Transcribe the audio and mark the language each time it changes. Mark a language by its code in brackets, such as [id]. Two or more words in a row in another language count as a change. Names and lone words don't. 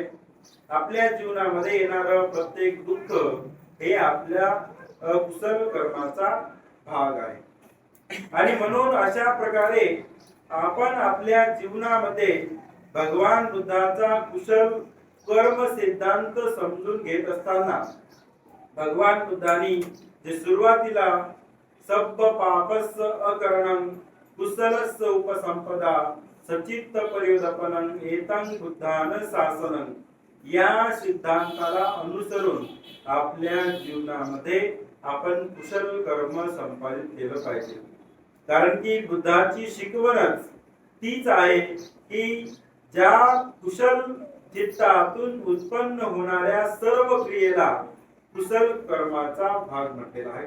[mr] आपल्या जीवनामध्ये येणारं प्रत्येक दुःख हे आपल्या अकुशल कर्माचा भाग आहे. आणि म्हणून अशा प्रकारे आपण आपल्या जीवनामध्ये भगवान बुद्धाचा कुशल कर्म सिद्धांत समजून घेत असताना भगवान बुद्धांनी जे सुरुवातीला [pi] सब्ब पापस्य अकरणं कुशलस्य उपसंपदा सचित्त पर्युदपनं एतं बुद्धान शासनं [mr] या सिद्धांताला अनुसरून आपल्या जीवनामध्ये आपण कुशल कर्म संपादित केलं पाहिजे. कारण की बुद्धाची शिकवणच तीच आहे की ज्या कुशल चित्तातून उत्पन्न होणाऱ्या सर्व क्रियेला कुशल कर्माचा भाग म्हटलेला आहे.